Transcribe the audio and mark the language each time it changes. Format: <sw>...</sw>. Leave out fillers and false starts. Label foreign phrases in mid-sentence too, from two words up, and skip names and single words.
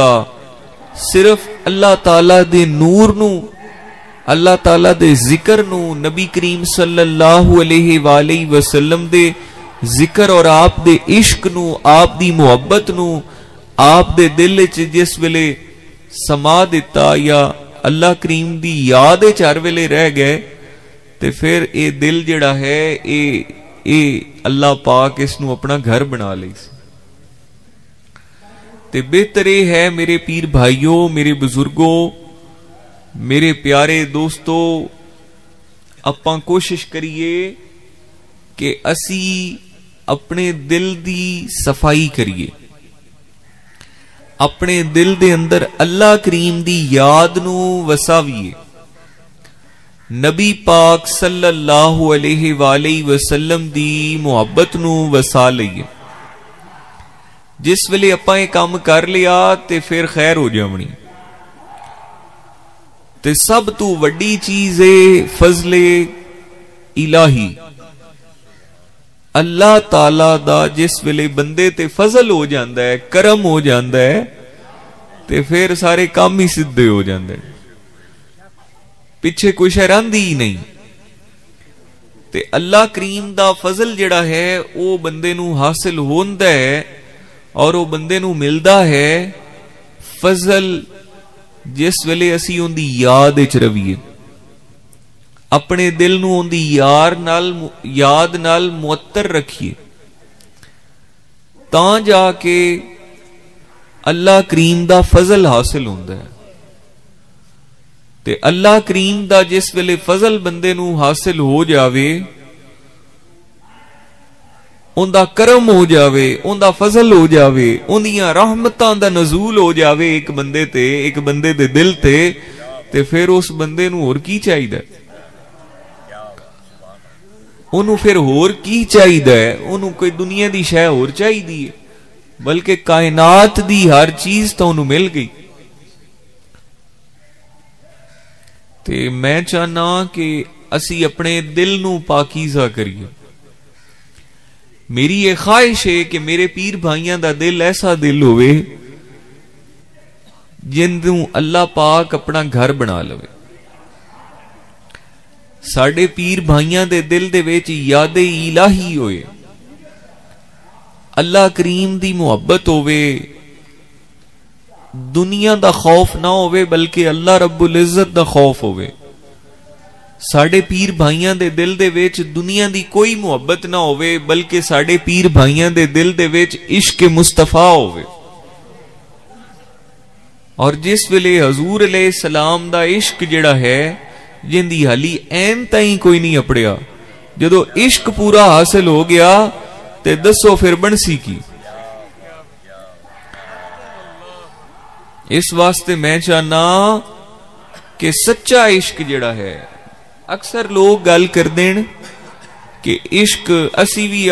<pa>صرف اللہ تعالیٰ دے نور نو، اللہ تعالیٰ دے ذکر نو، نبی کریم</pa> <ar>صلی اللہ علیہ وآلہ وسلم</ar> <pa>دے ذکر اور آپ دے عشق نو، آپ دی محبت نو آپ دے دل چ جس ویلے سما دیتا یا اللہ کریم دی یاد چار ویلے رہ گئے تے پھر اے دل جڑا ہے اے اللہ پاک اس نو اپنا گھر بنا لئی سی۔ تے بہتر ہے میرے پیر بھائیوں، میرے بزرگوں، میرے پیارے دوستو، اپاں کوشش کریے کہ اسی اپنے دل دی صفائی کریے، اپنے دل دے اندر اللہ کریم دی یاد نو وساویے، نبی پاک</pa> <ar>صلی اللہ علیہ وآلہ وسلم</ar> <pa>دی محبت نو وسا لئیے۔ جس ویلے اپاں یہ کام کر لیا تے پھر خیر ہو جاونی۔ تے سب تو وڈی چیز ہے فضل الہی، اللہ تعالی دا جس ویلے بندے تے فضل ہو جاندا ہے، کرم ہو جاندا ہے، تے پھر سارے کام ہی سدھے ہو جاندے، پیچھے کوئی شے رہندی ہی نہیں۔ تے اللہ کریم دا فضل جڑا ہے او بندے نو حاصل ہوندا ہے اور وہ بندے نو ملدا ہے فضل جس ویلے اسی ان دی یاد وچ رویے، اپنے دل نو ان دی یاد نال معطر رکھیے، تاں جا کے اللہ کریم دا فضل حاصل ہوندا ہے۔ تے اللہ کریم دا جس ویلے فضل بندے نو حاصل ہو جاوے، ان دا کرم ہو جاوے، ان دا فضل ہو جاوے، ان دیاں رحمتاں دا نزول ہو جاوے ایک بندے تے، ایک بندے دے دل تے پھر اس بندے نو اور کی چاہیدا ہے؟ انہوں پھر اور کی چاہیدا ہے؟ انہوں کوئی دنیا دی شے اور چاہیدی ہے، بلکہ کائنات دی ہر چیز تو انہوں مل گئی۔ تے میں چاہنا کہ اسی اپنے دل نو پاکیزہ کریے۔ میری یہ خواہش ہے کہ میرے پیر بھائیاں دا دل ایسا دل ہوئے جن دوں اللہ پاک اپنا گھر بنا لوے۔ ساڑے پیر بھائیاں دے دل دے ویچ یاد الہی ہوئے، اللہ کریم دی محبت ہوئے، دنیا دا خوف نہ ہوئے بلکہ اللہ</pa> <ar>رب العزت</ar> <pa>دا خوف ہوئے۔ ساڑے پیر بھائیاں دے دل دے ویچ دنیا دی کوئی محبت نہ ہوئے بلکہ ساڑے پیر بھائیاں دے دل دے ویچ عشق مصطفیٰ ہوئے۔ اور جس ویلے حضور</pa> <ar>علیہ السلام</ar> <pa>دا عشق جڑا ہے جن دی حالی این تائیں کوئی نہیں اپڑیا، جدو عشق پورا حاصل ہو گیا تے دسو پھر بنسی کی۔ اس واسطے میں چاہنا کہ سچا عشق جڑا ہے، اکثر لوگ گل کر دین کہ عشق اسی بھی</pa>